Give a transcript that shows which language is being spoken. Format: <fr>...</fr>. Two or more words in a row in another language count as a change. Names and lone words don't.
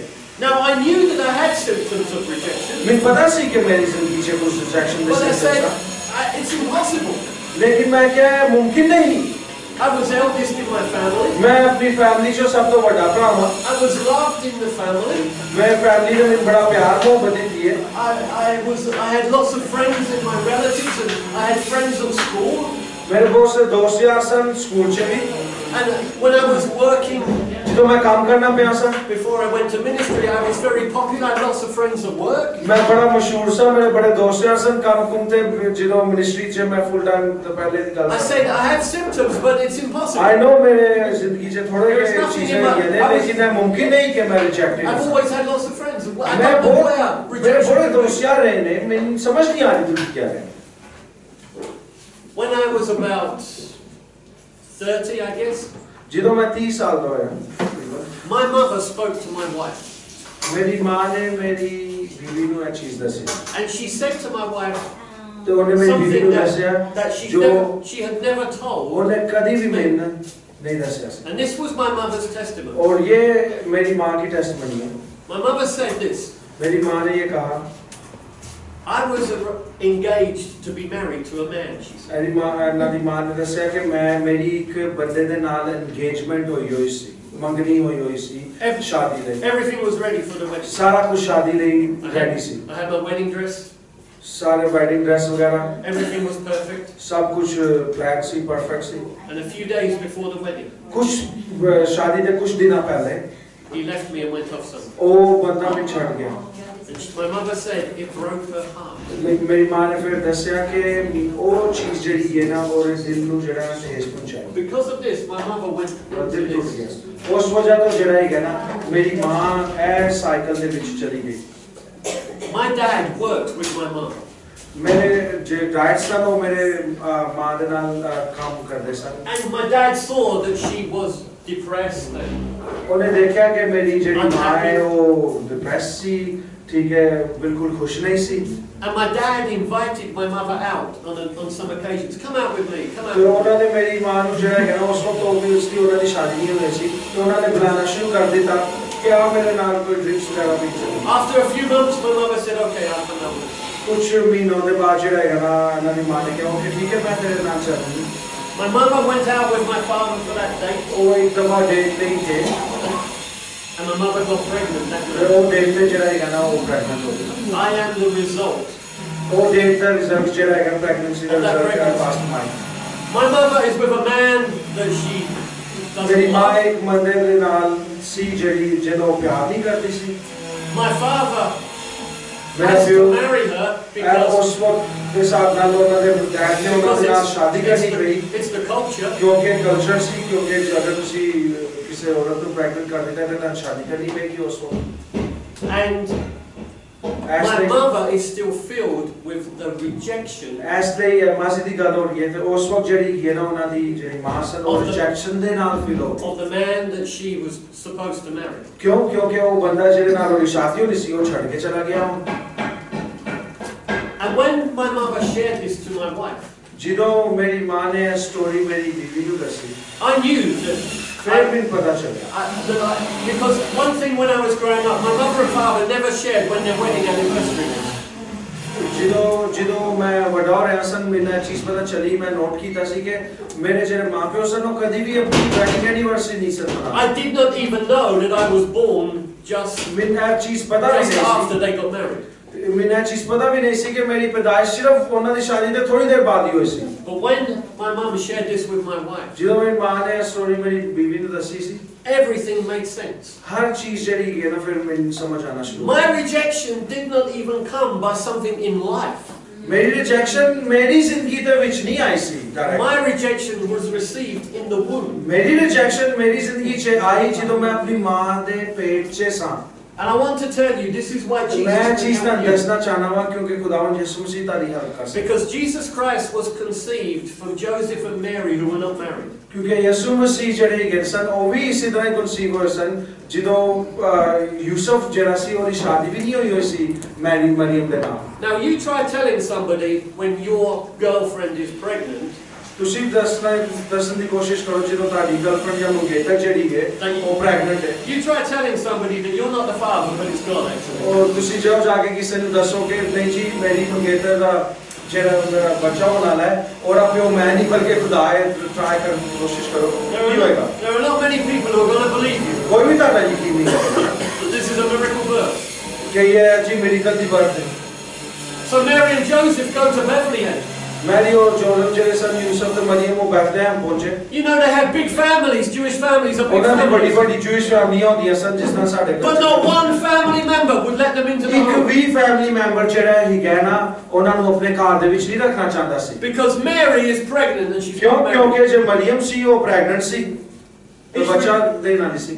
<en>Now I knew that I had symptoms of rejection,</en> <pa>ਮੈਨੂੰ ਪਤਾ ਸੀ ਕਿ ਮੇਰੀ ਜ਼ਿੰਦਗੀ 'ਚ ਕੁਝ ਰਿਜੈਕਸ਼ਨ ਦੇ</pa> <en>but I said, symptoms it's impossible.</en> <pa>ਲੇਕਿਨ ਮੈਂ ਕਿਹਾ ਮੁਮਕਿਨ ਨਹੀਂ</pa> <en>I was eldest in my family.</en> <pa>ਮੈਂ ਆਪਣੀ ਫੈਮਿਲੀ 'ਚੋਂ ਸਭ ਤੋਂ ਵੱਡਾ ਭਰਾ ਹਾਂ</pa> <en>I was loved in the family.</en> <pa>ਮੈਂ ਫੈਮਿਲੀ ਦੇ ਵਿੱਚ ਬੜਾ ਪਿਆਰ ਮੁਹੱਬਤ ਦਿੱਤੀ ਹੈ</pa> <en>I had lots of friends in my relatives, and I had friends at school.</en> <pa>ਮੇਰੇ ਬਹੁਤ ਸੇ ਦੋਸਤ ਯਾਰ ਸਨ ਸਕੂਲ 'ਚ ਵੀ</pa> <en>And when I was working,</en> <pa>ਜਦੋਂ ਮੈਂ ਕੰਮ ਕਰਨਾ ਪਿਆ ਸਾਂ</pa> <en>before I went to ministry, I was very popular. I had lots of friends at work.</en> <pa>ਮੈਂ ਬੜਾ ਮਸ਼ਹੂਰ ਸਾਂ ਮੇਰੇ ਬੜੇ ਦੋਸਤ ਯਾਰ ਸਨ ਕੰਮ ਕੁੰਮ ਤੇ ਜਦੋਂ ਮਿਨਿਸਟਰੀ 'ਚ ਮੈਂ</pa> <en>full time</en> <pa>ਤੋਂ ਪਹਿਲੇ ਦੀ ਗੱਲ</pa> <en>I said I had symptoms, but it's impossible. I know</en> <pa>ਮੇਰੇ ਜ਼ਿੰਦਗੀ 'ਚ ਥੋੜੇ ਜਿਹੇ ਚੀਜ਼ਾਂ ਹੈਗੀਆਂ ਨੇ ਲੇਕਿਨ ਇਹ ਮੁਮਕਿਨ ਨਹੀਂ ਕਿ ਮੈਂ ਰਿਜੈਕਟਡ</pa> <en>I've</en> <pa>ਹਾਂ</pa> <en>always had lots of friends. I</en> <pa>ਮੈਂ</pa> <en>don't know</en> <pa>ਬਹੁਤ</pa> <en>where</en> <pa>ਮੇਰੇ</pa> <en>rejection</en> <pa>ਬੜੇ</pa> <en>came</en> <pa>ਦੋਸਤ ਯਾਰ ਰਹੇ ਨੇ ਮੈਨੂੰ ਸਮਝ ਨਹੀਂ ਆ ਰਹੀ ਤੁਸੀਂ ਕੀ ਹੈ</pa> <en>When I was about 30, I guess,</en> <pa>ਜਦੋਂ ਮੈਂ 30 ਸਾਲ ਦਾ ਹੋਇਆ</pa> <en>my mother spoke to my wife.</en> <pa>ਮੇਰੀ ਮਾਂ ਨੇ ਮੇਰੀ ਬੀਵੀ ਨੂੰ ਇਹ ਚੀਜ਼ ਦੱਸੀ</pa> <en>And she said to my wife</en> <pa>ਤੇ ਉਹਨੇ ਮੇਰੀ ਬੀਵੀ</pa> <en>something</en> <pa>ਨੂੰ ਦੱਸਿਆ</pa> <en>that</en> <pa>ਜੋ</pa> <en>she had never told.</en> <pa>ਉਹਨੇ ਕਦੀ ਵੀ ਮੈਨੂੰ नहीं ਦੱਸਿਆ ਸੀ</pa> <en>And this was my mother's testimony.</en> <hi>और ये मेरी माँ की टेस्टमनी है</hi> <en>My mother said this.</en> <hi>मेरी माँ ने ये कहा</hi> <en>I was engaged to be married to a man, she said.</en> <pa>ਐਦੀ ਮਾਂ ਨੇ ਦੱਸਿਆ ਕਿ ਮੈਂ ਮੇਰੀ ਇੱਕ ਬੰਦੇ ਦੇ ਨਾਲ engagement ਹੋਈ ਸੀ, ਮੰਗਣੀ ਹੋਈ ਸੀ ਸ਼ਾਦੀ ਲਈ।</pa> <en>Everything was ready for the wedding.</en> <pa>ਸਾਰਾ ਕੁਝ ਸ਼ਾਦੀ ਲਈ ready ਸੀ।</pa> <en>I had my wedding dress.</en> <pa>ਸਾਰੇ</pa> <en>wedding dress</en> <pa>ਵਗੈਰਾ।</pa> <en>Everything was perfect.</en> <pa>ਸਭ ਕੁਝ plan ਸੀ, perfect ਸੀ।</pa> <en>And a few days before the wedding,</en> <pa>ਕੁਝ ਸ਼ਾਦੀ ਦੇ ਕੁਝ ਦਿਨਾਂ ਪਹਿਲੇ</pa> <en>he left me and went off somewhere.</en> <pa>ਉਹ ਬੰਦਾ ਮੈਨੂੰ ਛੱਡ ਗਿਆ।</pa> <en>My mother said it broke her heart.</en> <pa>ਮੇਰੀ ਮਾਂ ਨੇ ਫਿਰ ਦੱਸਿਆ ਕਿ ਉਹ ਚੀਜ਼ ਜਿਹੜੀ ਹੈ ਨਾ ਉਹਦੇ ਦਿਲ ਨੂੰ ਜਿਹੜਾ ਠੇਸ ਪਹੁੰਚਾਈ।</pa> <en>Because of this, my mother went into</en> <pa>ਦਿਲ ਟੁੱਟ</pa> <en>this.</en> <pa>ਗਿਆ। ਉਸ ਵਜ੍ਹਾ ਤੋਂ ਜਿਹੜਾ ਹੈ ਨਾ ਮੇਰੀ ਮਾਂ ਇਹ ਸਾਈਕਲ ਦੇ ਵਿੱਚ ਚਲੀ ਗਈ।</pa> <en>My dad worked with my mom.</en> <pa>ਮੇਰੇ ਜੇ ਡੈਡ ਸਨ ਉਹ ਮੇਰੇ ਮਾਂ ਦੇ ਨਾਲ ਕੰਮ ਕਰਦੇ ਸਨ।</pa> <en>And my dad saw that she was depressed and</en> <pa>ਉਹਨੇ ਦੇਖਿਆ ਕਿ ਮੇਰੀ ਜਿਹੜੀ ਮਾਂ ਹੈ ਉਹ ਡਿਪਰੈਸ ਸੀ, ਠੀਕ ਹੈ, ਬਿਲਕੁਲ ਖੁਸ਼ ਨਹੀਂ ਸੀ।</pa> <en>And my dad invited my mother out on some occasions. Come out with me. Come out.</en> <pa>ਤੇ ਉਹਨਾਂ ਨੇ ਮੇਰੀ ਮਾਂ ਨੂੰ ਜਿਹੜਾ ਹੈ ਨਾ ਉਸ ਵਕਤ obviously ਉਹਨਾਂ ਦੀ ਸ਼ਾਦੀ ਨਹੀਂ ਹੋਈ ਸੀ, ਤੇ ਉਹਨਾਂ ਨੇ ਬੁਲਾਣਾ ਸ਼ੁਰੂ ਕਰ ਦਿੱਤਾ ਕਿ ਆ ਮੇਰੇ ਨਾਲ ਕੋਈ ਡਰਿੰਕਸ ਵਗੈਰਾ ਪੀ ਚਲੋ।</pa> <en>After a few months, my mother said, "Okay, I'll come out with you."</en> <pa>ਕੁਝ ਮਹੀਨੋਂ ਦੇ ਬਾਅਦ ਜਿਹੜਾ ਹੈ ਨਾ ਇਹਨਾਂ ਦੀ ਮਾਂ ਨੇ ਕਿਹਾ ਕਿ ਠੀਕ ਹੈ ਮੈਂ ਤੇਰੇ ਨਾਲ ਚੱਲੂੰਗੀ।</pa> <en>My mother went out with my father for that date.</en> <pa>ਉਹ ਇੱਕ ਦਫਾ ਡੇਟ ਲਈ ਗਏ</pa> <en>And my mother got pregnant that</en> <pa>ਤੇ</pa> <en>night.</en> <pa>ਉਹ ਡੇਟ ਤੇ ਜਿਹੜਾ ਹੈ ਨਾ ਉਹ ਪ੍ਰੈਗਨੈਂਟ ਹੋ ਗਈ।</pa> <en>I am the result.</en> <pa>ਉਹ ਡੇਟ ਦਾ ਰਿਜ਼ਲਟ ਜਿਹੜਾ ਹੈ ਪ੍ਰੈਗਨੈਂਸੀ ਦਾ ਰਿਜ਼ਲਟ ਹੈ ਫਾਸਟ ਮਾਈਂਡ।</pa> <en>My mother is with a man that she</en> <pa>ਮੇਰੀ</pa> <en>doesn't</en> <pa>ਮਾਂ</pa> <en>love.</en> <pa>ਇੱਕ ਬੰਦੇ ਦੇ ਨਾਲ ਸੀ ਜਿਹੜੀ ਜਿਹਨੂੰ ਪਿਆਰ ਨਹੀਂ ਕਰਦੀ ਸੀ।</pa> <en>My father</en> <pa>ਮੇਰਾ</pa> <en>has to</en> <pa>ਪਿਓ</pa> <en>marry her because</en> <pa>ਉਸ ਵਕਤ ਦੇ ਹਿਸਾਬ ਨਾਲ ਉਹਨਾਂ ਦੇ ਡੈਡ ਨੇ ਉਹਨਾਂ ਦੇ ਨਾਲ ਸ਼ਾਦੀ ਕਰਨੀ ਪਈ</pa> <en>it's the culture.</en> <pa>ਕਿਉਂਕਿ ਕਲਚਰ ਸੀ, ਕਿਉਂਕਿ ਅਗਰ ਤੁਸੀਂ ਕਿਸੇ ਔਰਤ ਨੂੰ ਪ੍ਰੈਗਨੈਂਟ ਕਰ ਦਿੱਤਾ ਤਾਂ ਸ਼ਾਦੀ ਕਰਨੀ ਪਏਗੀ ਉਸ ਵਕਤ।</pa> <en>And my mother is still filled with the rejection</en> <pa>ਇਸ ਲਈ ਮਾਸੀ ਦੀ ਗੱਲ ਹੋ ਰਹੀ ਹੈ ਤੇ ਉਸ ਵਕਤ ਜਿਹੜੀ ਹੈ ਨਾ ਉਹਨਾਂ ਦੀ ਜਿਹੜੀ ਮਾਂ ਸਨ ਉਹ ਰਿਜੈਕਸ਼ਨ ਦੇ ਨਾਲ ਫਿਲ ਹੋ</pa> <en>of the man that she was supposed to marry.</en> <pa>ਕਿਉਂ? ਕਿਉਂਕਿ ਉਹ ਬੰਦਾ ਜਿਹਦੇ ਨਾਲ ਉਹਦੀ ਸ਼ਾਦੀ ਹੋਣੀ ਸੀ ਉਹ ਛੱਡ ਕੇ ਚਲਾ ਗਿਆ।</pa> <en>And when my mother shared this to my wife,</en> <pa>ਜਦੋਂ ਮੇਰੀ ਮਾਂ ਨੇ ਇਹ ਸਟੋਰੀ ਮੇਰੀ ਬੀਵੀ ਨੂੰ ਦੱਸੀ</pa> <en>I knew that</en> <pa>ਫਿਰ ਮੈਨੂੰ ਪਤਾ ਚੱਲਿਆ</pa> <en>because one thing when I was growing up, my mother and father never shared when their wedding anniversary was.</en> <pa>ਜਦੋਂ ਮੈਂ ਵੱਡਾ ਹੋ ਰਿਹਾ ਸਨ ਮੈਨੂੰ ਇਹ ਚੀਜ਼ ਪਤਾ ਚੱਲੀ, ਮੈਂ ਨੋਟ ਕੀਤਾ ਸੀ ਕਿ ਮੇਰੇ ਜਿਹੜੇ ਮਾਪਿਓ ਸਨ ਉਹ ਕਦੀ ਵੀ ਆਪਣੀ</pa> <en>wedding anniversary</en> <pa>ਨਹੀਂ ਸਨ ਮਨਾਉਂਦੇ।</pa> <en>I did not even know that I was born just</en> <pa>ਮੈਨੂੰ ਇਹ ਚੀਜ਼ ਪਤਾ ਵੀ ਨਹੀਂ</pa> <en>after they got married.</en> <pa>ਸੀ, ਮੈਨੂੰ ਇਹ ਚੀਜ਼ ਪਤਾ ਵੀ ਨਹੀਂ ਸੀ ਕਿ ਮੇਰੀ ਪੈਦਾਇਸ਼ ਸਿਰਫ ਉਹਨਾਂ ਦੀ ਸ਼ਾਦੀ ਦੇ ਥੋੜੀ ਦੇਰ ਬਾਅਦ ਹੀ ਹੋਈ ਸੀ।</pa> <en>But when my mum shared this with my wife,</en> <pa>ਜਦੋਂ ਮੇਰੀ ਮਾਂ ਨੇ ਇਹ ਸਟੋਰੀ ਮੇਰੀ ਬੀਵੀ ਨੂੰ ਦੱਸੀ ਸੀ</pa> <en>everything made sense.</en> <pa>ਹਰ ਚੀਜ਼ ਜਿਹੜੀ ਹੈ ਨਾ ਫਿਰ ਮੈਨੂੰ ਸਮਝ ਆਣਾ ਸ਼ੁਰੂ</pa> <en>My rejection did not even come by something in life.</en> <pa>ਮੇਰੀ ਰਿਜੈਕਸ਼ਨ ਮੇਰੀ ਜ਼ਿੰਦਗੀ ਦੇ ਵਿੱਚ ਨਹੀਂ ਆਈ ਸੀ direct।</pa> <en>My rejection was received in the womb.</en> <pa>ਮੇਰੀ ਰਿਜੈਕਸ਼ਨ ਮੇਰੀ ਜ਼ਿੰਦਗੀ 'ਚ ਆਈ ਜਦੋਂ ਮੈਂ ਆਪਣੀ ਮਾਂ ਦੇ ਪੇਟ 'ਚ ਸਾਂ।</pa> <en>And I want to tell you, this is why Jesus</en> <pa>ਮੈਂ</pa> <en>can</en> <pa>ਚੀਜ਼ ਨਾਲ</pa> <en>help you.</en> <pa>ਦੱਸਣਾ ਚਾਹਨਾ ਵਾਂ ਕਿਉਂਕਿ ਖੁਦਾਵੰਦ ਯਿਸੂ ਮਸੀਹ ਤਾਰੀ ਹੈਲਪ ਕਰ ਸਕਦਾ।</pa> <en>Because Jesus Christ was conceived from Joseph and Mary who were not married.</en> <pa>ਕਿਉਂਕਿ ਯਿਸੂ ਮਸੀਹ ਜਿਹੜੇ ਹੈਗੇ ਸਨ ਉਹ ਵੀ ਇਸੇ ਤਰ੍ਹਾਂ ਹੀ ਕਨਸੀਵ ਹੋਏ ਸਨ ਜਦੋਂ ਯੂਸਫ ਜਿਹੜਾ ਸੀ ਉਹਦੀ ਸ਼ਾਦੀ ਵੀ ਨਹੀਂ ਹੋਈ ਸੀ ਮਰੀਮ ਦੇ ਨਾਲ।</pa> <en>Now you try telling somebody when your girlfriend is pregnant,</en> <pa>ਤੁਸੀਂ ਦੱਸਣ ਦੀ ਕੋਸ਼ਿਸ਼ ਕਰੋ ਜਦੋਂ ਤੁਹਾਡੀ ਗਰਲਫ੍ਰੈਂਡ ਜਾਂ ਮੰਗੇਤਰ ਜਿਹੜੀ ਹੈ ਉਹ ਪ੍ਰੈਗਨੈਂਟ ਹੈ।</pa> <en>you try telling somebody that you're not the father but it's God actually.</en> <pa>ਔਰ ਤੁਸੀਂ ਜਦੋਂ ਜਾ ਕੇ ਕਿਸੇ ਨੂੰ ਦੱਸੋਗੇ ਨਹੀਂ ਜੀ ਮੇਰੀ ਮੰਗੇਤਰ ਦਾ ਜਿਹੜਾ ਮੇਰਾ ਬੱਚਾ ਹੋਣ ਵਾਲਾ ਹੈ ਉਹਦਾ ਪਿਓ ਮੈਂ ਨਹੀਂ ਬਲਕਿ ਖੁਦਾ ਹੈ, ਟਰਾਈ ਕਰਨ ਦੀ ਕੋਸ਼ਿਸ਼ ਕਰੋ ਕੀ ਹੋਏਗਾ?</pa> <en>There are not many people who are going to believe you.</en> <pa>ਕੋਈ ਵੀ ਤੁਹਾਡਾ ਯਕੀਨ ਨਹੀਂ ਕਰੇਗਾ</pa> <en>That this is a miracle birth.</en> <pa>ਕਿ ਇਹ ਜੀ ਮਿਰਾਕਲ ਦੀ ਬਰਥ ਹੈ।</pa> <en>So Mary and Joseph go to Bethlehem.</en> <pa>मैरी और जोसेफ ਜਿਹੜੇ ਸਨ ਯੂਸਫ ਤੇ ਮਰੀਮ ਉਹ ਬੈਥਲਹਿਮ ਪਹੁੰਚੇ।</pa> <en>You know they had big families, Jewish families are big</en> <pa>ਉਹਨਾਂ ਦੀ</pa> <en>families.</en> <pa>ਵੱਡੀ ਜੂਇਸ਼ ਫੈਮਲੀਆਂ ਹੁੰਦੀਆਂ ਸਨ ਜਿਸ ਤਰ੍ਹਾਂ ਸਾਡੇ ਘਰ।</pa> <en>But not one family member would let them into the</en> <pa>ਇੱਕ</pa> <en>home.</en> <pa>ਵੀ ਫੈਮਿਲੀ ਮੈਂਬਰ ਜਿਹੜਾ ਹੈਗਾ ਨਾ ਉਹਨਾਂ ਨੂੰ ਆਪਣੇ ਘਰ ਦੇ ਵਿੱਚ ਨਹੀਂ ਰੱਖਣਾ ਚਾਹੁੰਦਾ ਸੀ।</pa> <en>Because Mary is pregnant and she's</en> <pa>ਕਿਉਂ?</pa> <en>not married.</en> <pa>ਕਿਉਂਕਿ ਜੇ ਮਰੀਮ ਸੀ ਉਹ ਪ੍ਰੈਗਨੈਂਟ ਸੀ ਤੇ ਬੱਚਾ ਦੇਣ ਵਾਲੀ ਸੀ।</pa>